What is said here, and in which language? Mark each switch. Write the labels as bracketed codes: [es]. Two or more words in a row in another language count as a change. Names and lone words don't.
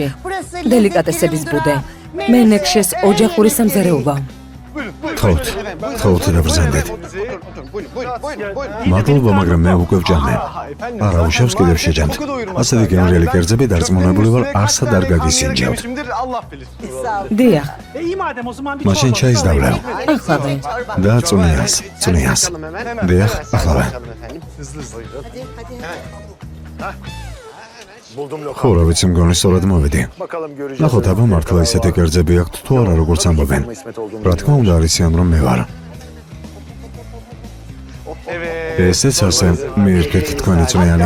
[ka] დელიკატესების ბუდე. მენექშეს ოჯახური სამზარეულო. თხოვთ დაბრძანდით. მადლობა, მაგრამ მე უკვე ვჭამე. არა, უშავს კიდევ შეჯამთ. ასეთი გემრიელი კერძები დარწმუნებული ვარ, არსად არ გაგისინჯავთ. [tr] Şimdidir Allah bilir. [ka] დიახ, [tr] İyi madem o zaman bir [ka] მაშინ ჩაის დავლევ. ახლა და წუნიას. დიახ, ახლავე. ხო, რა ვიცი, მგონი სწორად მოვედი. ნახოთ, აბა მართლა ისეთი კერძები აქვთ თუ არა, როგორც ამბობენ. რა თქმა უნდა, არისიან რომ მე ვარ. ესეც ასე, მიირთვით თქვენი წვნიანი.